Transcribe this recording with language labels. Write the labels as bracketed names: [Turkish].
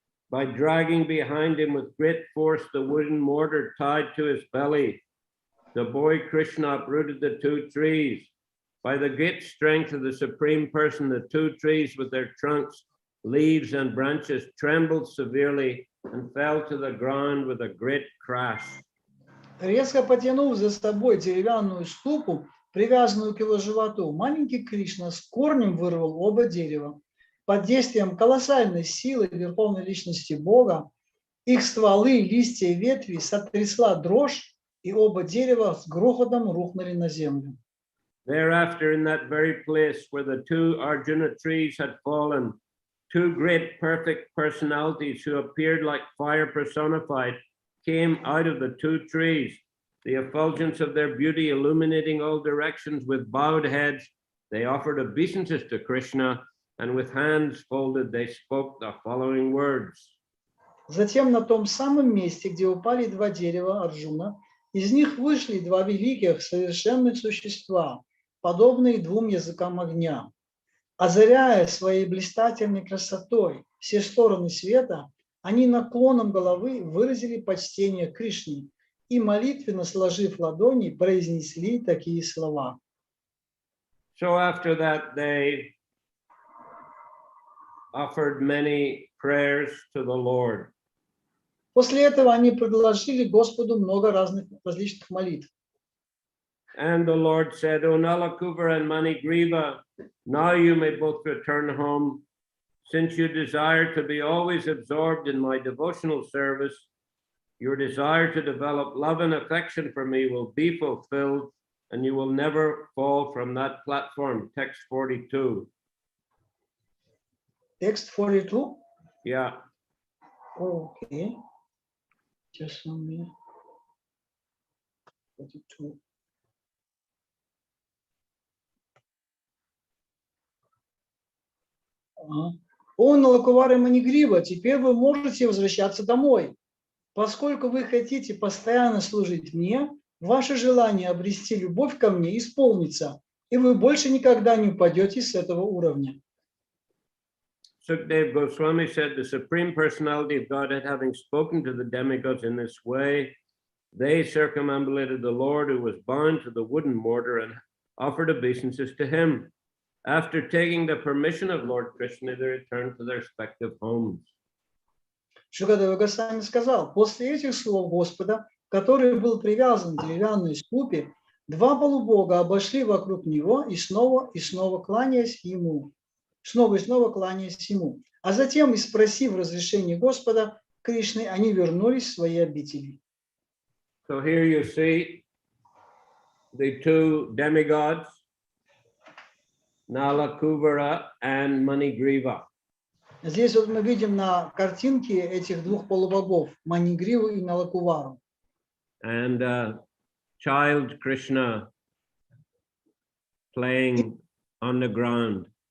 [English] By dragging behind him with great force the wooden mortar tied to his belly, the boy Krishna uprooted the two trees. By the great strength of the Supreme Person, the two trees with their trunks, leaves, and branches trembled severely and fell to the ground with a great crash. [Russian] Резко потянув за собой деревянную ступу, привязанную к его животу, маленький Кришна с корнем вырвал оба дерева. Под действием колоссальной силы Верховной Личности Бога их стволы, листья и ветви сотрясла дрожь, и оба дерева с грохотом рухнули на землю. [English] Thereafter, in that very place where the two Arjuna trees had fallen, two great perfect personalities who appeared like fire personified came out of the two trees, the effulgence of their beauty illuminating all directions. With bowed heads, they offered obeisances to Krishna, and with hands folded, they spoke the following words. [Russian] Затем на том самом месте, где упали два дерева Арджуна, из них вышли два великих совершенных существа, подобные двум языкам огня. Озаряя своей блистательной красотой все стороны света, они наклоном головы выразили почтение Кришне и, молитвенно сложив ладони, произнесли такие слова. [English] So after that, they offered many prayers to the Lord. [Russian] После этого они предложили Господу много различных молитв. [English] And the Lord said, O Nalakuvara and Manigriva, Now you may both return home. Since you desire to be always absorbed in my devotional service, your desire to develop love and affection for me will be fulfilled, and you will never fall from that platform. Text 42. Text 42? Yeah. Okay. Just a minute. 42. [Russian] О, Налакувара Манигрива, теперь вы можете возвращаться домой. Поскольку вы хотите постоянно служить мне, ваше желание обрести любовь ко мне исполнится, и вы больше никогда не упадете с этого уровня. [English] Sukdev Goswami said the Supreme Personality of Godhead, having spoken to the demigods in this way, they circumambulated the Lord who was bound to the wooden mortar and offered obeisances to him. After taking the permission of Lord Krishna, they returned to their respective homes. [Russian] Шукадева Госвами сказал, после этих слов Господа, который был привязан к деревянной ступе, два полубога обошли вокруг него и снова кланяясь ему. Снова и снова кланяясь ему. А затем, и спросив разрешения Господа Кришны, они вернулись в свои обители. [English] So here you see the two demigods, Nala Kuvara and Manigriva. [Russian] Здесь вот мы видим на картинке этих двух полубогов, Манигриву и Налакувару. [English] And child Krishna playing on the ground.